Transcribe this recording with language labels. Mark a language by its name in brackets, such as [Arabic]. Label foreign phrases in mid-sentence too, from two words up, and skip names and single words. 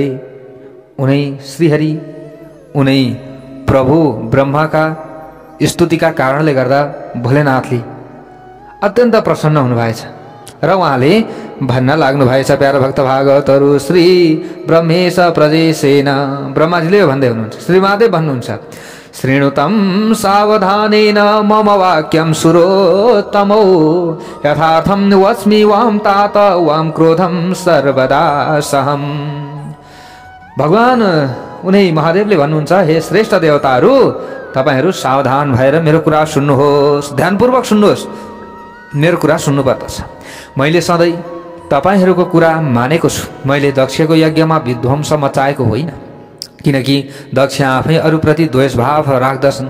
[Nepali] उनै श्रीहरि, उनै प्रभु ब्रह्माका स्तुतिका कारणले गर्दा भोलेनाथले अत्यन्त प्रसन्न हुनुभएछ। र उहाँले भन्न लाग्नु भएछ प्यारो भक्त भागवतहरू, श्री [Sanskrit] ब्रह्मेश प्रजेशेन, [Nepali] ब्रह्माजीले भन्दै हुनुहुन्छ, श्रीमादेव भन्नुहुन्छ, [Sanskrit] श्रेणुतम सावधानेन मम वाक्यम सुरोत्तमो यथार्थम वस्मि वाम तात वाम क्रोधम सर्वदा सहम। [Nepali] भगवान उनै महादेवले भन्नुहुन्छ, हे श्रेष्ठ देवताहरू, तपाईहरू सावधान भएर मेरो कुरा सुन्नुहोस्, ध्यानपूर्वक सुन्नुहोस्, मेरो कुरा सुन्नुपर्दछ। मैले सधैँ तपाईहरूको कुरा मानेको छु। मैले दक्षको यज्ञमा विध्वंस मचाएको होइन, किनकि दक्ष आफै अरूप्रति द्वेष भाव राख्दछन्।